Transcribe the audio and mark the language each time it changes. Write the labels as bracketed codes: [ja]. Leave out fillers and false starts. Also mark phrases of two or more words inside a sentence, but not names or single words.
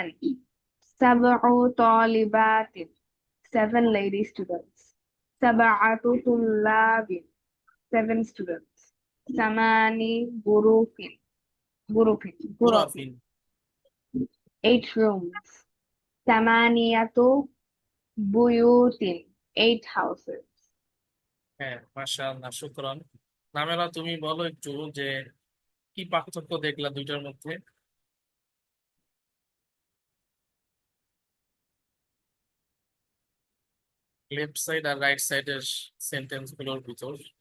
[ar] سبع طالبات, [en] seven lady students. [ar] سبعة طلاب, [en] seven students. [ar] ثماني غرف. غرف. غرف. 8 rooms. ثمانية بيوت. [en] 8 houses. [bn] হ্যাঁ, মাশাআল্লাহ, শুকরান। নামেলা, তুমি বলো একটু যে কি পার্থক্য দেখলা দুইটার মধ্যে? [en] left side [bn] আর [en] right side's sentence [bn] গুলোর ভিতর।